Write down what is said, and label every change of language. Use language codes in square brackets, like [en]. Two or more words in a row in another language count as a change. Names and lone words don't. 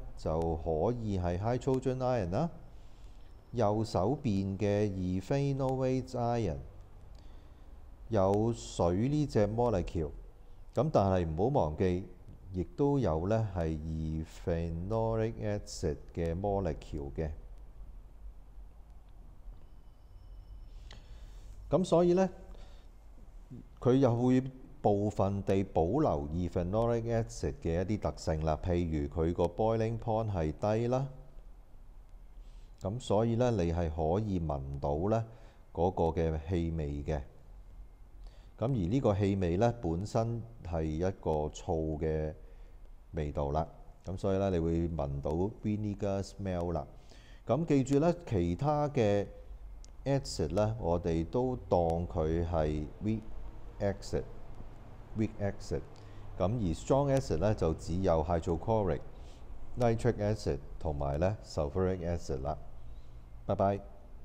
[yue] 就可以係 [en] hydrogen ion [yue] 啦，右手邊嘅 [en] ephenoate ion [yue] 有水呢隻 molecule， 咁但係唔好忘記，亦都有咧係 [en] ephenolic acid [yue] 嘅 molecule 嘅。咁所以呢，佢又會部分地保留 [en] ephenolic acid [yue] 嘅一啲特性啦，譬如佢個 [en] boiling point [yue] 係低啦，咁所以呢，你係可以聞到呢嗰個嘅氣味嘅。咁而呢個氣味呢，本身係一個醋嘅味道啦。咁所以呢，你會聞到 [en] vinegar smell [yue] 啦。咁記住呢，其他嘅 acid 呢，我哋都當佢係 [en] weak acid。 weak acid。 [yue] 咁而 [en] strong acid [yue] 呢，就只有 hydrochloric、 [en] nitric acid [yue] 同埋呢 [en] sulfuric acid [yue] 啦。拜拜。